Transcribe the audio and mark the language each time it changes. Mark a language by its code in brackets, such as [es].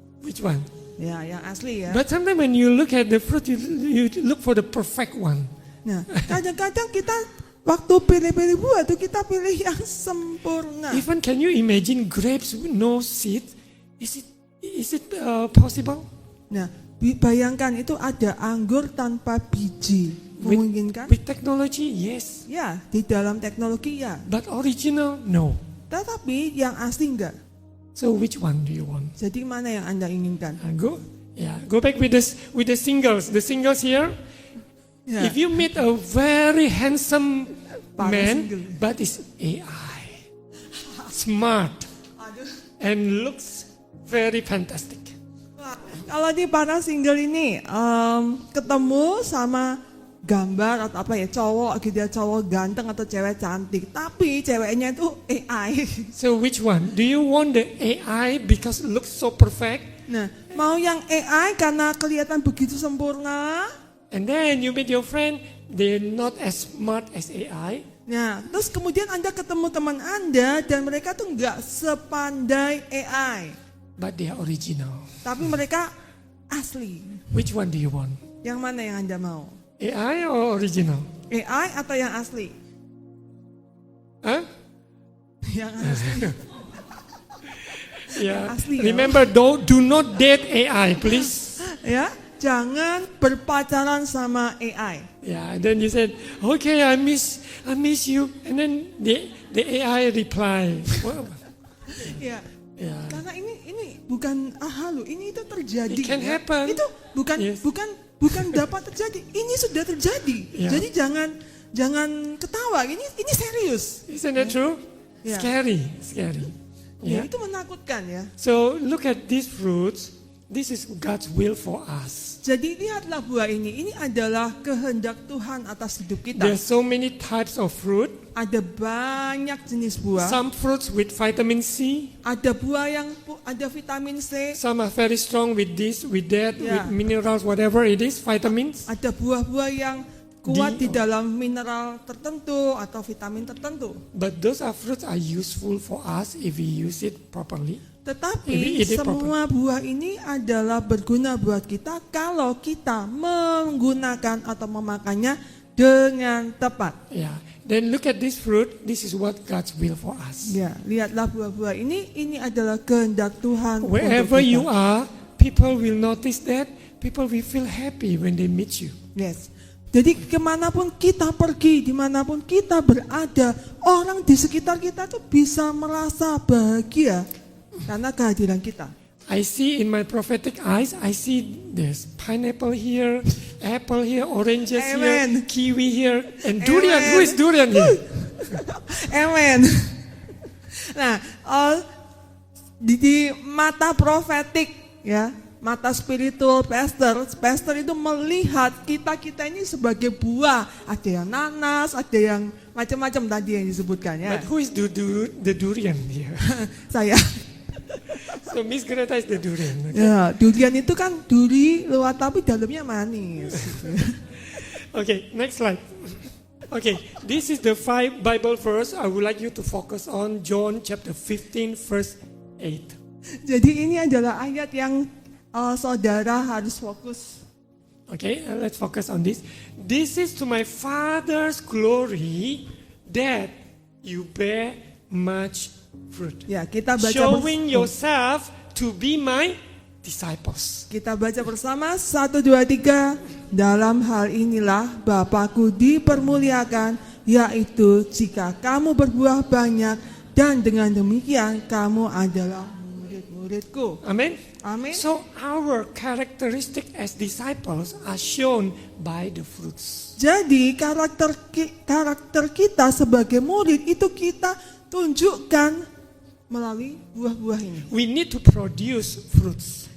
[en] Which one? [id] Ya, yang asli ya. [en] But sometimes when you look at the fruit, you look for the perfect one. [id] Nah, kadang-kadang kita waktu pilih-pilih buah tuh kita pilih yang sempurna. [en] Even can you imagine grapes with no seed? Is it possible? [id] Nah, bayangkan itu ada anggur tanpa biji. Memungkinkan? [en] With technology, yes. [id] Ya, di dalam teknologi ya. [en] But original, no. [id] Tetapi yang asli enggak. [en] So which one do you want? [id] Jadi mana yang Anda inginkan? [en] Go back with the singles. The singles here. [id] Ya. [en] If you meet a very handsome [id] Para [en] man, single. but is AI, smart, and looks very fantastic. [id] Wah, kalau di para single ini ketemu sama gambar atau apa ya, cowok gitu ya, cowok ganteng atau cewek cantik, tapi ceweknya itu AI. [en] So which one? Do you want the AI because it looks so perfect? [id] Nah, mau yang AI karena kelihatan begitu sempurna. [en] And then you meet your friend, they're not as smart as AI. [id] Nah, terus kemudian Anda ketemu teman Anda dan mereka tuh nggak sepandai AI, [en] But they are original. [id] tapi mereka asli. [en] Which one do you want? [id] Yang mana yang Anda mau? [en] AI or original? [id] AI atau yang asli? Huh? Yang asli. [en] Yeah. [id] Asli, [en] Remember, do not date AI, please. [id] Ya, jangan berpacaran sama AI. [en] Yeah. Then you said, okay, I miss you, and then the AI reply. Well, [id] Ya. [en] yeah. [id] Karena ini bukan halu, ini itu terjadi. [en] It can [id] ya. [en] happen. [id] Itu bukan [en] Yes. [id] bukan dapat terjadi. Ini sudah terjadi. [en] Yeah. [id] Jadi jangan ketawa. Ini serius. [en] Isn't that true? Yeah. Scary. [id] Ya, itu menakutkan ya. [en] So look at these fruits. This is God's will for us. [id] Jadi lihatlah buah ini. Ini adalah kehendak Tuhan atas hidup kita. [en] There's so many types of fruit. [id] Ada banyak jenis buah. [en] Some fruits with vitamin C. [id] Ada buah yang ada vitamin C. [en] Some are very strong with this, with that, Yeah. with minerals, whatever it is, vitamins. [id] Ada buah-buah yang kuat Di- di dalam mineral tertentu atau vitamin tertentu. [en] But those are fruits are useful for us if we use it properly. [id] Tetapi [en] Eat it [id] semua buah ini adalah berguna buat kita kalau kita menggunakan atau memakannya dengan tepat. [en] Yeah. Then look at this fruit. This is what God's will for us. [id] Ya, lihatlah buah-buah ini adalah kehendak Tuhan untuk [en] Wherever [id] kita. [en] you are, people will notice that. People will feel happy when they meet you. [id] Yes. Jadi kemanapun kita pergi, dimanapun kita berada, orang di sekitar kita tuh bisa merasa bahagia karena kehadiran kita. [en] I see in my prophetic eyes, I see there's pineapple here, apple here, oranges Amen. here, kiwi here, and durian. Amen. Who is durian here? Amen. [id] Nah, di mata profetik ya, mata spiritual pastor itu melihat kita ini sebagai buah. Ada yang nanas, ada yang macam-macam tadi yang disebutkan ya. [en] But who is the durian here? [id] Saya. [en] So Miss Greta is the durian. Okay? [id] Ya, durian itu kan duri luar tapi dalamnya manis. [en] Okay, next slide. Okay, this is the 5 Bible verse I would like you to focus on. John chapter 15 verse 8. [id] Jadi ini adalah ayat yang saudara harus fokus. [en] Okay, let's focus on this. This is to my Father's glory that you bear much fruit. [id] Ya, kita baca [en] Showing yourself to be my disciples. [id] Kita baca bersama 1, 2, 3. Dalam hal inilah Bapakku dipermuliakan, yaitu jika kamu berbuah banyak dan dengan demikian kamu adalah murid-muridku. [en] Amen. [id] Amin. [en] So our characteristic as disciples are shown by the fruits. [id] Jadi karakter kita sebagai murid itu kita tunjukkan melalui buah-buah ini. [en] We need to produce fruits.